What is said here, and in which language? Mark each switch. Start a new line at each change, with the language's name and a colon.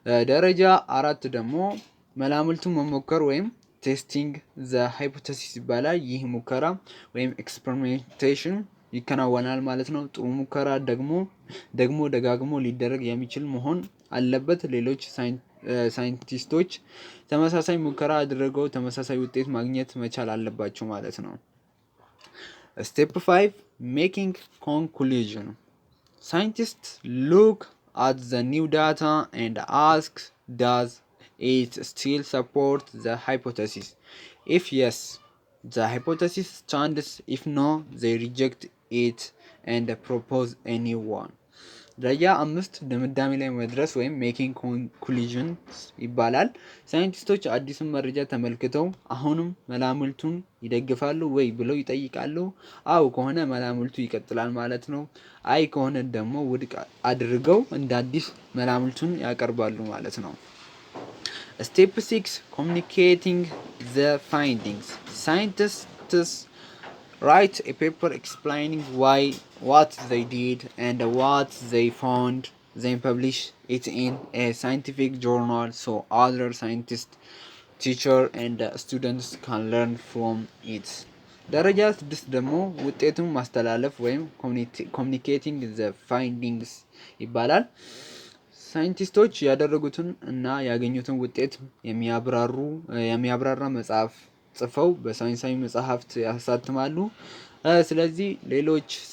Amharic: ደረጃ 4 ደግሞ መላምልቱን መሞከር ወይም ቴስቲንግ ዘ ሃይፖቴሲስ ይባላል። ይህ ሙከራ ወይም ኤክስፐሪሜንቴሽን ይከናወናል ማለት ነው። ጥሩ ሙከራ ደግሞ ደጋግሞ ሊደረግ የሚችል መሆን አለበት። ሌሎች ሳይንቲስቶች ተመሳሳይ ሙከራ አድርገው ተመሳሳይ ውጤት ማግኘት መቻል አለባቸው ማለት ነው።
English: Step 5 Making conclusion. Scientists look at the new data and ask, does it still support the hypothesis? If yes, the hypothesis stands. If no, they reject it and propose a new one.
Amharic: ደረጃ 5 ድምዳሜ ላይ መድረስ ወይም ሜኪንግ ኮንክሉዥንስ ይባላል። ሳይንቲስቶች አዲሱን መረጃ ተመልክተው አሁንም መላምልቱን ይደግፋሉ ወይ ብለው ይጠይቃሉ። አው ከሆነ መላምልቱ ይቀጥላል ማለት ነው። አይ ከሆነ ደግሞ ውድቅ አድርገው እንደ አዲስ መላምልቱን ያቀርባሉ ማለት ነው።
English: Step 6 Communicating the findings. Scientists write a paper explaining what they did and what they found, then publish it in a scientific journal so other scientists, teachers and students can learn from it.
Amharic: ደረጃ 6 ደግሞ ውጤቱን ማስተላለፍ ወይም
English: communicating the findings
Amharic: ይባላል። ሳይንቲስቶች ያደረጉትን እና ያገኙትን ውጤት የሚያብራራ መጽሐፍ ጽፈው በሳይንሳዊ መጽሐፍት ያሳትማሉ። ስለዚህ ሌሎች